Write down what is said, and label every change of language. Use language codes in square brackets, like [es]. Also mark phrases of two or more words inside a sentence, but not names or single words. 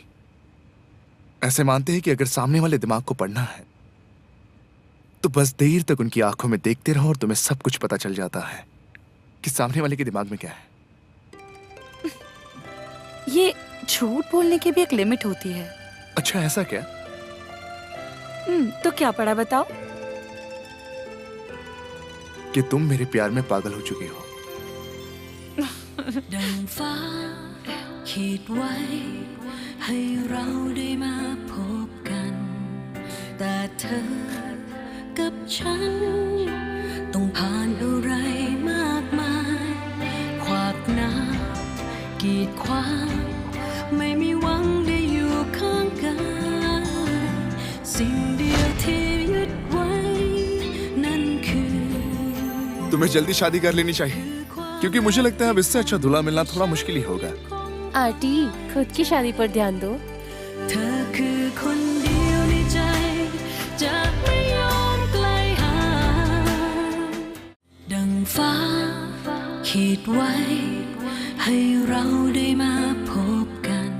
[hi] ऐसे मानते हैं कि अगर सामने वाले दिमाग को पढ़ना है तो बस देर तक उनकी आंखों में देखते रहो और तुम्हें सब कुछ पता चल जाता है कि सामने वाले के दिमाग में क्या है। ये झूठ बोलने की भी एक लिमिट होती है। अच्छा, ऐसा क्या? तो क्या पढ़ा बताओ? कि तुम मेरे प्यार में पागल हो चुकी हो। [th] ดังฟ้าขีดไว้ให้เราได้มาพบกันแต่เธอกับฉันต้องผ่านอะไรมากมายขวากน้ำกีดขวางไม่มีหวังได้อยู่ข้างกันสิ่งเดียวที่ยึดไว้นั่นคือ [hi] तुम्हें जल्दी शादी कर लेनी चाहिए क्योंकि मुझे लगता है अब इससे अच्छा दूल्हा मिलना थोड़ा मुश्किल ही होगा। आंटी, खुद की शादी पर ध्यान दो। [th] เธอคือคนเดียวในใจจะไม่ยอมไกลห่างดังฟ้าขีดไว้ให้เราได้มาพบกัน